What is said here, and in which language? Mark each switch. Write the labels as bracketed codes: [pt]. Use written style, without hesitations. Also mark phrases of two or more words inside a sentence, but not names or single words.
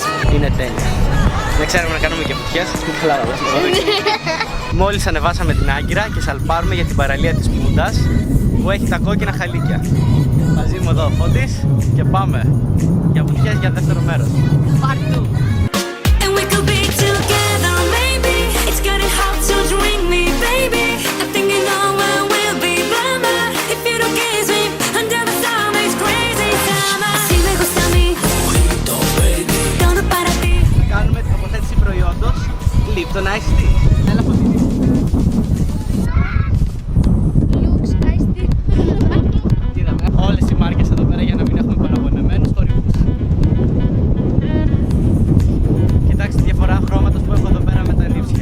[el] Είναι τέλεια. Δεν ξέρουμε να κάνουμε και βουτιές. Καλά, μόλις ανεβάσαμε την Άγκυρα και σαλπάρουμε για την παραλία της Πούντας που έχει τα κόκκινα χαλίκια. Μαζί μου εδώ ο Φώτης και πάμε για βουτιές για δεύτερο μέρος. Παρτού. [en] And we could be together, maybe. It's getting hard to drink me, baby. I think you know where we'll be, mama. If you don't kiss me under the sun, it's crazy summer. [es] Si me gusta a mí, todo para ti. [el] Κάνουμε την τοποθέτηση προϊόντος Lipton Iced Tea. Έλα Φωτεινή. Lux Iced Tea. Είδαμε όλες οι μάρκες εδώ πέρα για να μην έχουμε παραπονεμένους θορυβούς. Κοιτάξτε τη διαφορά χρώματος που έχω εδώ πέρα με τα νύψια.